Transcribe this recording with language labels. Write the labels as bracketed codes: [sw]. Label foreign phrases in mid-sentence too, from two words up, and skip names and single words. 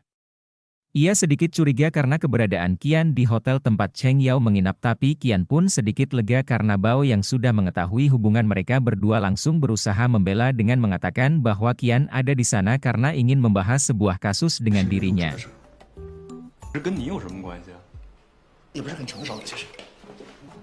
[id] Ia sedikit curiga karena keberadaan Qian di hotel tempat Cheng Yao menginap, tapi Qian pun sedikit lega karena Bao yang sudah mengetahui hubungan mereka berdua langsung berusaha membela dengan mengatakan bahwa Qian ada di sana karena ingin membahas sebuah kasus dengan dirinya. [zh] 这跟你有什么关系啊？也不是很成熟，其实。